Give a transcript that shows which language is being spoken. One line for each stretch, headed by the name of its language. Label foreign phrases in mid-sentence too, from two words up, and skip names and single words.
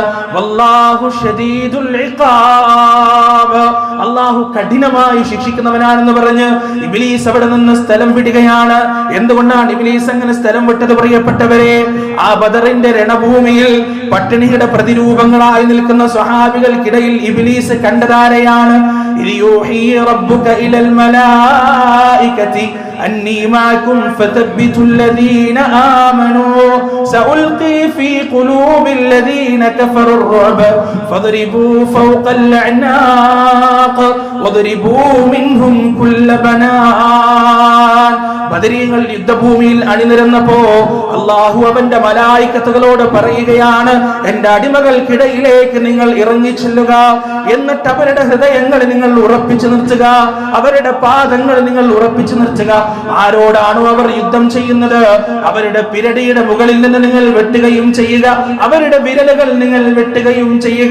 Arabic: والله شديد العقاب,
Malayalam: അല്ലാഹു കഠിനമായി ശിക്ഷിക്കുന്നവനാണെന്ന് പറഞ്ഞ് ഇബ്ലീസ് അവിടെ നിന്ന് സ്ഥലം വിടുകയാണ്. എന്തുകൊണ്ടാണ് ഇബ്ലീസ് അങ്ങനെ സ്ഥലം വിട്ടത്? പ്രിയപ്പെട്ടവരെ, ആ ബദറിന്റെ രണഭൂമിയിൽ പട്ടിണിയുടെ പ്രതിരൂപങ്ങളായി നിൽക്കുന്ന സ്വഹാബികൾക്കിടയിൽ ഇബ്ലീസ് കണ്ടതാരെയാണ്?
Arabic: يوحي ربك إلى الملائكة أني معكم فثبتوا الذين آمنوا سألقي في قلوب الذين كفروا الرعب فاضربوا فوق الأعناق واضربوا منهم كل بنان.
Malayalam: ബദരീങ്ങൾ യുദ്ധഭൂമിയിൽ അണിനിരന്നപ്പോ അല്ലാഹു അവന്റെ മലായികത്തുകളോട് പറയുകയാണ്, എന്റെ അടിമകൾക്കിടയിലേക്ക് നിങ്ങൾ ഇറങ്ങിച്ചെല്ലുക, എന്നിട്ട് അവരുടെ ഹൃദയങ്ങൾ നിങ്ങൾ ഉറപ്പിച്ചു നിർത്തുക, അവരുടെ പാദങ്ങൾ നിങ്ങൾ ഉറപ്പിച്ചു നിർത്തുക. ആരോടാണോ അവർ യുദ്ധം ചെയ്യുന്നത് അവരുടെ പിരടിയുടെ മുകളിൽ നിന്ന് നിങ്ങൾ വെട്ടുകയും ചെയ്യുക, അവരുടെ വിരലുകൾ നിങ്ങൾ വെട്ടുകയും ചെയ്യുക.